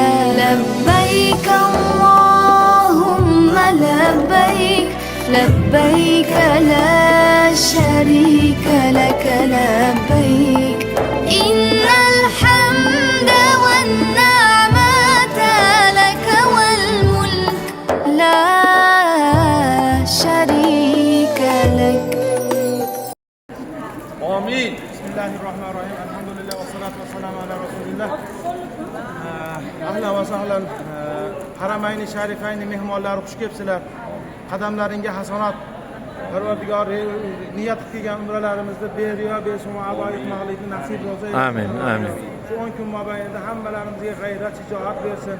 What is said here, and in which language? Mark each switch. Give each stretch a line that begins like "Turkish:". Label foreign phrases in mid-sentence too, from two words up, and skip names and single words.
Arabic: لبيك اللهم لبيك لبيك لا شريك لك لبيك إن الحمد والنعمة لك والملك لا شريك لك. Amin. بسم الله الرحمن الرحيم الحمد لله والصلاة والسلام على رسول الله. أهلا وسهلا. الحرمين الشريفين
Uzbek: mehmonlari xush kelibsizlar. Qadamlaringga hasanat. Parvardigor niyat qilgan umralarimizda beriyo besuma ado etmoqlikni nasib bo'lsa. Amin, amin. Shu 10 kun mobaynida hammalarimizga g'ayrat, shijoat bersin.